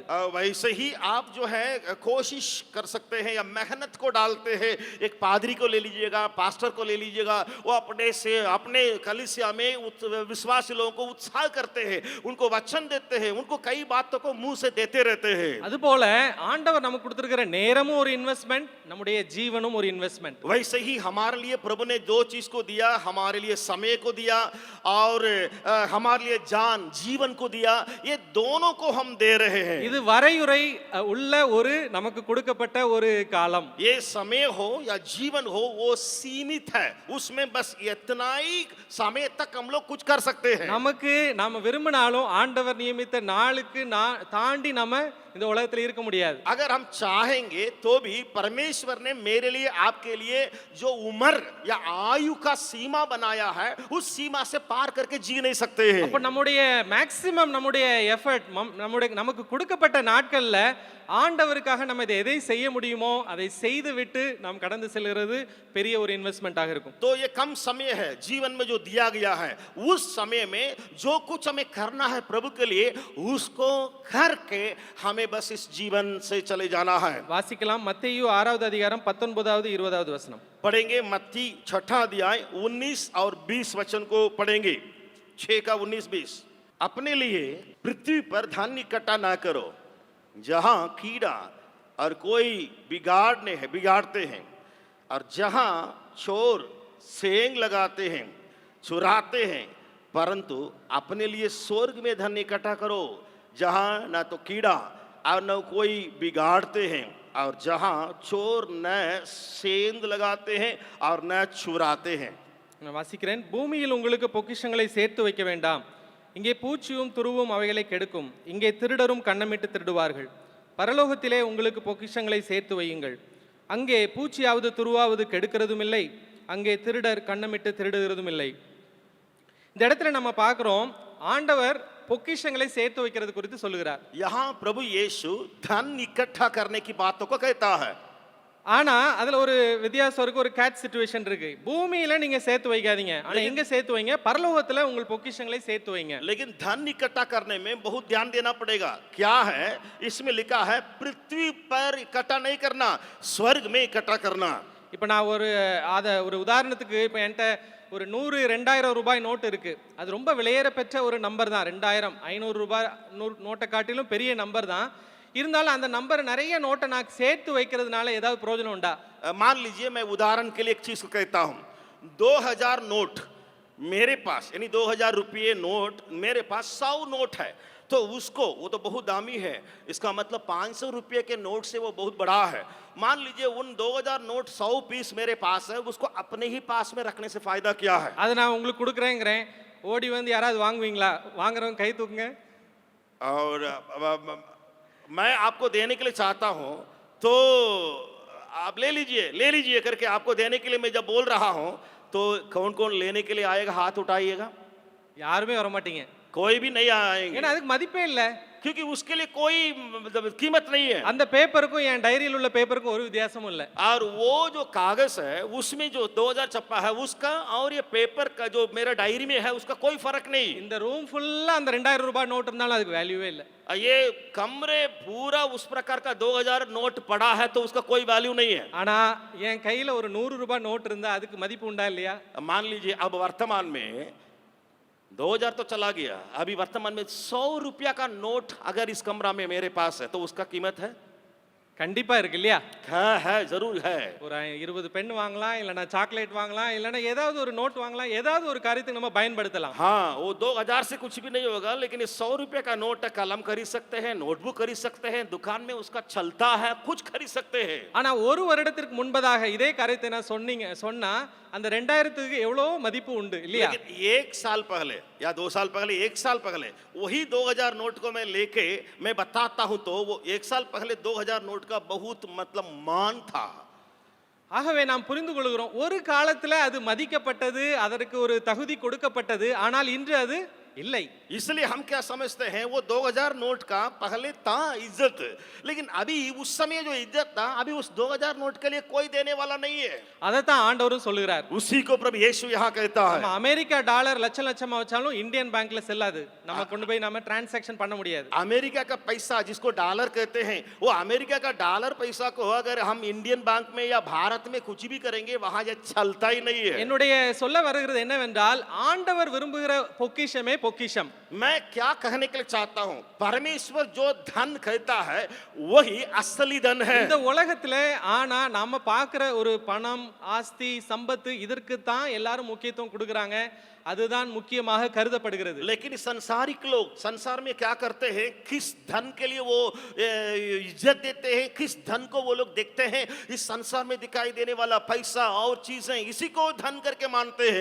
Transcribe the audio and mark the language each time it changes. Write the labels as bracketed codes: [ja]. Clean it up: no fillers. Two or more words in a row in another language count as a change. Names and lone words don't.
[hi] वैसे ही आप जो है कोशिश कर सकते हैं या मेहनत को डालते हैं. एक पादरी को ले लीजिएगा, पास्टर को ले लीजिएगा, वो अपने से अपने कलीसिया में विश्वासी लोगों को उत्साह करते हैं, उनको वचन देते हैं, उनको कई बातों को मुंह से देते रहते हैं. [ta] அதுபோல ஆண்டவர் நமக்கு கொடுத்திருக்கிற நேரமும் ஒரு இன்வெஸ்ட்மெண்ட், நம்முடைய ஜீவனும் ஒரு இன்வெஸ்ட்மெண்ட். [hi] वैसे ही हमारे लिए प्रभु ने 2 चीज को दिया, हमारे लिए समय को दिया और हमारे लिए जान जीवन को दिया. ये दोनों को हम दे रहे हैं. [ta] இது வரையுறை உள்ள ஒரு நமக்கு கொடுக்கப்பட்ட ஒரு காலம். [hi] ये समय हो या जीवन हो वो सीमित है, उसमें बस इतना ही समय तक हम लोग कुछ कर सकते हैं. [ta] நமக்கு நாம விரும்பினாலும் ஆண்டவர் நியமித்த நாளுக்கு தாண்டி நம்ம இந்த உலகத்தில் இருக்க முடியாது. [hi] अगर हम चाहेंगे तो भी परमेश्वर ने मेरे लिए आपके लिए जो उम्र या आयु का सीमा बनाया है, उस सीमा से पार करके जी नहीं सकते हैं. [ta] அப்ப நம்முடைய மேக்ஸிமம் நம்முடைய எஃபர்ட், நமக்கு கொடுக்கப்பட்ட நாட்கள்ல ஆண்டவருக்காக நம்ம எதை செய்ய முடியுமோ அதை செய்து விட்டு நாம் கடந்து செல்கிறது பெரிய ஒரு இன்வெஸ்ட்மென்ட்டாக இருக்கும். [hi] तो ये कम समय है जीवन में जो दिया गया है, उस समय में जो कुछ हमें करना है प्रभु के लिए, उसको करके हमें बस इस जीवन से चले जाना है. [ta] வாசிக்கலாம். மத்தேயு 6வது அதிகாரம் 19வது 20வது வசனம் [hi] पढ़ेंगे. मत्ती 6वां अध्याय 19 और 20 वचन को पढ़ेंगे. 6 का 19-20. अपने लिए पृथ्वी पर धन इकट्ठा ना करो, जहां कीड़ा और कोई बिगाड़ते हैं, और जहां चोर सेंग लगाते हैं, चुराते हैं, परंतु अपने लिए स्वर्ग में धन इकट्ठा करो, जहां ना तो कीड़ा और न कोई बिगाड़ते हैं, और जहां चोर न सेंध लगाते हैं और न चुराते हैं. [ta] நான் வாசிக்கிறேன். பூமியில் உங்களுக்கு பொக்கிஷங்களை சேர்த்து வைக்க வேண்டாம், இங்கே பூச்சியும் துருவும் அவைகளை கெடுக்கும், இங்கே திருடரும் கன்னமிட்டு திருடுவார்கள். பரலோகத்திலே உங்களுக்கு பொக்கிஷங்களை சேர்த்து வையுங்கள், அங்கே பூச்சியாவது துருவாவது கெடுக்கிறதும் இல்லை, அங்கே திருடர் கன்னமிட்டு திருடுகிறதும் இல்லை. இந்த இடத்துல நம்ம பார்க்கிறோம், ஆண்டவர் பொக்கிஷங்களை சேர்த்து வைக்கிறது குறித்து சொல்லுகிறார். [hi] यहाँ प्रभु यीशु धन इकट्ठा करने की बातों को कहता है, [ta] ஆனா அதுல ஒரு வித்தியாசம் இருக்கு, ஒரு [en] catch situation [ta] இருக்கு. பூமியில நீங்க சேர்த்து வைக்காதீங்க, ஆனா எங்க சேர்த்து வைங்க, பரலோகத்துல உங்கள் பொக்கிஷங்களை சேர்த்து வைங்க. [hi] लेकिन धन इकट्ठा करने में बहुत ध्यान देना पड़ेगा. क्या है इसमें लिखा है? पृथ्वी पर इकट्ठा नहीं करना, स्वर्ग में इकट्ठा करना. [ta] இப்போ நான் ஒரு உதாரணத்துக்கு, இப்போ என்கிட்ட ஒரு 100 2000 ரூபாய் நோட்டு இருக்கு. அது ரொம்ப விலையேற பெற்ற ஒரு நம்பர் தான். 2000 500 ரூபாய் நோட்டை காட்டிலும் பெரிய நம்பர் தான். இருந்தாலும் அந்த நம்பர் நிறைய நோட்டை நான் சேர்த்து வைக்கிறதுனால ஏதாவது பிரயோஜனம் உண்டா? [hi] मान लीजिए मैं उदाहरण के लिए एक चीज को कहता हूं, 2000 नोट मेरे पास, यानी 2000 रुपये नोट मेरे पास 100 नोट है, तो उसको, वो तो बहुत दामी है, इसका मतलब 500 रुपये के नोट से वो बहुत बड़ा है. मान लीजिए उन 2000 नोट 100 पीस मेरे पास है, उसको अपने ही पास में रखने से फायदा क्या है? [ta] அதை நான் உங்களுக்கு கொடுக்குறேங்கிறேன், ஓடி வந்து யாராவது வாங்குவீங்களா? வாங்குறவங்க கை தூக்குங்க. [hi] और मैं आपको देने के लिए चाहता हूं, तो आप ले लीजिए करके आपको देने के लिए मैं जब बोल रहा हूं, तो कौन कौन लेने के लिए आएगा? हाथ उठाइएगा. [ta] யாருமே வர மாட்டீங்க, [hi] कोई भी नहीं आएंगे, [ta] ஏன்னா அதுக்கு மதிப்பே இல்லை. [hi] क्योंकि उसके लिए कोई कीमत नहीं है. [ta] அந்த பேப்பருக்கும் என் டைரியில் உள்ள பேப்பருக்கும் ஒரு வித்தியாசமும் இல்லை. [hi] और वो जो कागज है उसमें जो 2000 छपा है उसका और ये पेपर का जो मेरा डायरी में है उसका कोई फर्क नहीं. [ta] இந்த [en] room full [ta] அந்த 2000 ரூபாய் நோட் இருந்தாலும் அதுக்கு வேல்யூவே இல்லை. [hi] ये कमरे पूरा उस प्रकार का 2000 नोट पड़ा है तो उसका कोई वैल्यू नहीं है. [ta] ஆனா என் கையில ஒரு 100 ரூபாய் நோட் இருந்தா அதுக்கு மதிப்பு உண்டா இல்லையா? [hi] मान लीजिए अब वर्तमान में 2000 तो चला गया, अभी वर्तमान में 100 रुपया का नोट अगर इस कमरा में मेरे पास है तो उसका कीमत है? [ta] கண்டிப்பா இருக்கு இல்லையா? [hi] है, जरूर है. [ta] ஒரு 20 பென் வாங்கலாம், இல்லைன்னா சாக்லேட் வாங்கலாம், இல்லைன்னா ஏதாவது ஒரு நோட் வாங்கலாம், ஏதாவது ஒரு காரியத்துக்கு நம்ம பயன்படுத்தலாம். [hi] हाँ, वो 2000 से कुछ भी नहीं होगा, लेकिन ये 100 रुपये का नोट कलम खरीद सकते हैं, नोटबुक खरीद सकते हैं, दुकान में उसका चलता है, कुछ खरीद सकते हैं. [ta] ஆனா ஒரு வருடத்திற்கு முன்பதாக இதே காரியத்தை நான் சொன்னா அந்த 2000க்கு எவ்வளவு மதிப்பு உண்டு இல்லையா? [hi] लेकिन एक साल पहले या 2 साल पहले, 1 साल पहले वही 2000 नोट को मैं लेके मैं बताता हूं, तो वो 1 साल पहले 2000 नोट का बहुत मतलब मान था. [ta] ஆகவே நாம் புரிந்து கொள்கிறோம், ஒரு காலத்துல அது மதிக்கப்பட்டது, அதற்கு ஒரு தகுதி கொடுக்கப்பட்டது, ஆனால் இன்று அது இல்லை. [hi] इसलिए हम क्या समझते हैं, वो 2000 नोट का पहले था इज्जत, लेकिन अभी उस समय जो इज्जत था अभी उस 2000 नोट के लिए कोई देने वाला नहीं है. [ta] அதைத்தான் ஆண்டவரும் சொல்லுகிறார். [hi] उसी को प्रभु यीशु यहाँ कहता है. [ta] நம்ம அமெரிக்கா டாலர் லட்சமா வச்சாலும் இந்தியன் பேங்க்ல செல்லாது, நம்ம கொண்டு போய் நம்ம டிரான்சாக்ஷன் பண்ண முடியாது. [hi] अमेरिका का पैसा जिसको डॉलर कहते हैं, वो अमेरिका का डॉलर पैसा को अगर हम इंडियन बैंक में या भारत में कुछ भी करेंगे वहां ये चलता ही नहीं है. [ta] என்னுடைய சொல்ல வருகிறது என்னவென்றால், ஆண்டவர் விரும்புகிற பொக்கிஷமே பொக்கிஷம். [hi] मैं क्या कहने के लिए चाहता हूं, परमेश्वर जो धन कहता है वही असली धन है. [ta] இந்த உலகத்துல ஆனா நாம பார்க்கிற ஒரு பணம், ஆஸ்தி, சம்பத்து, இதற்கு தான் எல்லாரும் முக்கியத்துவம் கொடுக்கறாங்க, அதுதான் முக்கியமாக கருதப்படுகிறது. [hi] लेकिन संसारिक लोग संसार में क्या करते हैं, किस धन के लिए वो इज्जत देते हैं, किस धन को वो लोग देखते हैं, इस संसार में दिखाई देने वाला पैसा और चीजें, इसी को धन करके मानते हैं.